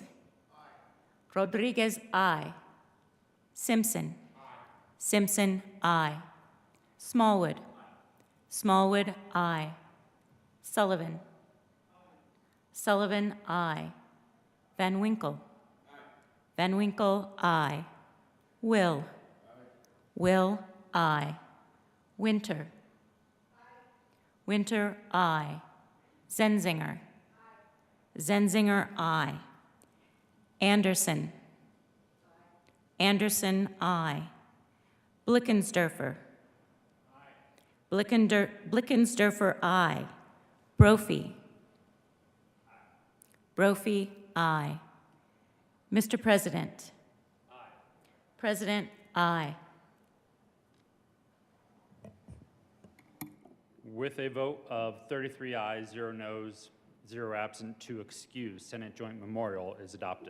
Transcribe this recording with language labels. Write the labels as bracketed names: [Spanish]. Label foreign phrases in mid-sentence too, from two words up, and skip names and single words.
[English] Rodriguez, aye. Simpson. Simpson, aye. Smallwood. Smallwood, aye. Sullivan. Sullivan, aye. Van Winkle. Van Winkle, aye. Will. Will, aye. Winter. Winter, aye. Zenzinger. Zenzinger, aye. Anderson. Anderson, aye. Blickensderfer. Blickensderfer, aye. Brophy. Brophy, aye. Mr. President. President, aye. With a vote of 33 ayes, 0 noes, 0 absent, 2 excused, Senate Joint Memorial is adopted.